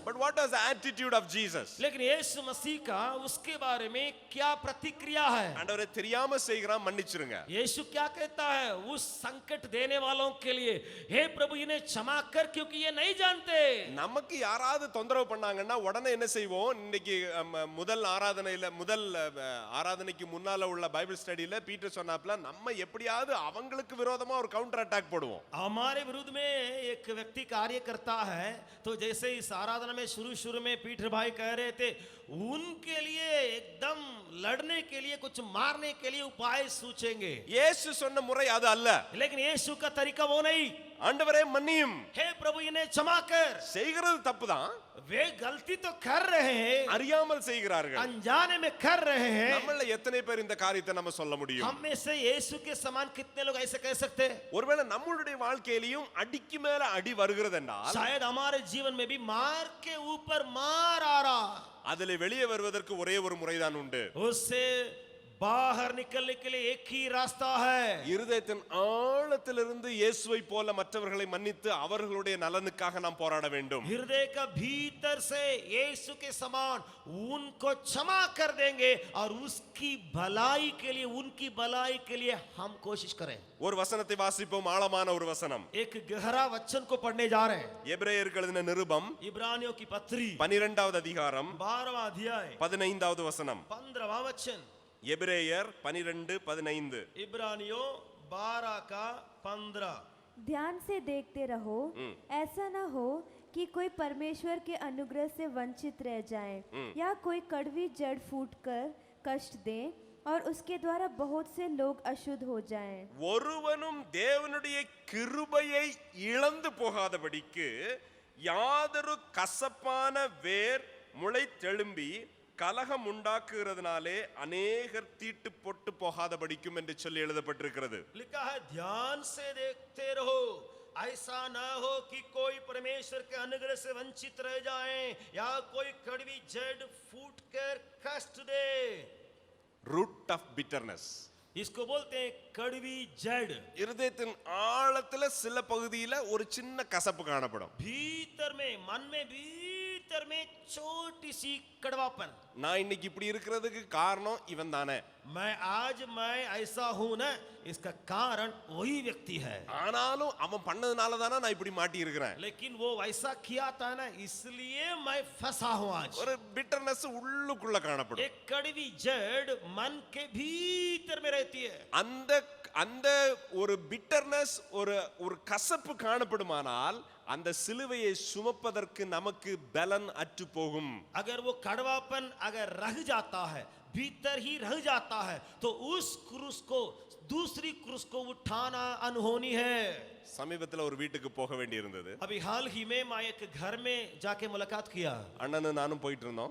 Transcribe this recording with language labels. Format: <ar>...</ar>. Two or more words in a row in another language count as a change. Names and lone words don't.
<en>But what was the attitude of Jesus?</en> <hi>लेकिन यीशु मसीह का उसके बारे में क्या प्रतिक्रिया है?</hi> <ta>ஆண்டவரே தெரியாம செய்கிறான், மன்னிச்சிருங்க.</ta> <hi>यीशु क्या कहता है उस संकट देने वालों के लिए? हे प्रभु इन्हें क्षमा कर क्योंकि ये नहीं जानते।</hi> <ta>நமக்கு யாராவது தொந்தரவு பண்ணாங்கன்னா உடனே என்ன செய்வோம், இன்னைக்கு முதல் ஆராதனைக்கு முன்னால உள்ள</ta> <en>Bible studyil</en> <ta>பீட்டர் சொன்னாப்ல, நம்ம எப்படியாவது அவங்களுக்கு விரோதமா ஒரு</ta> <en>counter attack</en> <ta>போடுவோம்.</ta> <hi>हमारे विरुद्ध में एक व्यक्ति कार्य करता है, तो जैसे इस आराधना में शुरू में पीटर भाई कह रहे थे, उनके लिए एकदम लड़ने के लिए, कुछ मारने के लिए उपाय सोचेंगे।</hi> <ta>இயேசு சொன்ன முறை அது அல்ல.</ta> <hi>लेकिन यीशु का तरीका वो नहीं।</hi> <ta>ஆண்டவரே மன்னியும்,</ta> <hi>हे प्रभु इन्हें क्षमा कर।</hi> <ta>செய்கிறது தப்புதான்,</ta> <hi>वे गलती तो कर रहे हैं,</hi> <ta>அறியாமல் செய்கிறார்கள்.</ta> <hi>अनजाने में कर रहे हैं।</hi> <ta>நம்மள எத்தனை பேர் இந்த காரியத்தை நம்ம சொல்ல முடியும்?</ta> <hi>हम में से यीशु के समान कितने लोग ऐसे कह सकते हैं?</hi> <ta>ஒருவேளை நம்மளுடைய வாழ்க்கையிலும் அடிக்கு மேல அடி வருகிறது என்றால்,</ta> <hi>शायद हमारे जीवन में भी मार के ऊपर मार आ रहा,</hi> <ta>அதிலே வெளியே வருவதற்கு ஒரே ஒரு முறைதான் உண்டு.</ta> <hi>उससे बाहर निकलने के लिए एक ही रास्ता है।</hi> <ta>இருதயத்தின் ஆழத்திலிருந்து இயேசுவை போல மற்றவர்களை மன்னித்து அவர்களுடைய நலனுக்காக நாம் போராட வேண்டும்.</ta> <hi>हृदय का भीतर से यीशु के समान उनको क्षमा कर देंगे और उसकी भलाई के लिए, उनकी भलाई के लिए हम कोशिश करें।</hi> <ta>ஒரு வசனத்தை வாசிப்போம், ஆழமான ஒரு வசனம்.</ta> <hi>एक गहरा वचन को पढ़ने जा रहे हैं।</hi> <ta>எபிரேயருக்கு எழுதின நிருபம்</ta> <hi>इब्रानियों की पत्री</hi> <ta>12வது அதிகாரம்</ta> <hi>12वां अध्याय</hi> <ta>15வது வசனம்.</ta> <hi>15वां वचन।</hi> <ta>எபிரேயர் 12:15.</ta> <hi>इब्रानियों 12 का 15। ध्यान से देखते रहो, ऐसा न हो कि कोई परमेश्वर के अनुग्रह से वंचित रह जाए या कोई कड़वी जड़ फूटकर कष्ट दे और उसके द्वारा बहुत से लोग अशुद्ध हो जाएं।</hi> <ta>ஒருவனும் தேவனுடைய கிருபையை இழந்து போகாதபடிக்கு யாதொரு கசப்பான வேர் முளைத்தெழும்பி கலகம் உண்டாக்குகிறதுனாலே அநேகர் தீட்டு போட்டு போகாதபடிக்கும் என்று சொல்லி எழுதப்பட்டிருக்கிறது.</ta> <hi>लिखा है ध्यान से देखते रहो, ऐसा ना हो कि कोई परमेश्वर के अनुग्रह से वंचित रह जाए या कोई कड़वी जड़ फूट कर कष्ट दे।</hi> <en>Root of bitterness,</en> <hi>इसको बोलते हैं कड़वी जड़।</hi> <ta>இருதயத்தின் ஆழத்துல சில பகுதியில ஒரு சின்ன கசப்பு காணப்படும்.</ta> <hi>भीतर में, मन में भीतर में छोटी सी कड़वापन।</hi> <ta>நான் இன்னைக்கு இப்படி இருக்கிறதுக்கு காரணம் இவன் தானே,</ta> <hi>मैं ऐसा हूं ना, इसका कारण वही व्यक्ति है।</hi> <ta>ஆனாலும் அவன் பண்ணதுனால தானே நான் இப்படி மாட்டி இருக்கிறேன்.</ta> <hi>लेकिन वो वैसा किया था ना, इसलिए मैं फंसा हूं आज।</hi> <ta>ஒரு பிட்டர்னஸ் உள்ளுக்குள்ள காணப்படும்.</ta> <hi>एक कड़वी जड़ मन के भीतर में रहती है।</hi> <ta>அந்த ஒரு பிட்டர்னஸ், ஒரு கசப்பு காணப்படுமானால் அந்த சிலுவையை சுமப்பதற்கு நமக்கு பலன் அற்று போகும்.</ta> <hi>अगर वो कड़वापन अगर रह जाता है, भीतर ही रह जाता है, तो उस क्रूस को, दूसरी क्रूस को उठाना अनहोनी है।</hi> <ta>சமீபத்துல ஒரு வீட்டுக்கு போக வேண்டி இருந்தது.</ta> <hi>अभी हाल ही में मैं एक घर में जाके मुलाकात किया।</hi> <ta>அண்ணனும் நானும் போயிட்டு இருந்தோம்.</ta>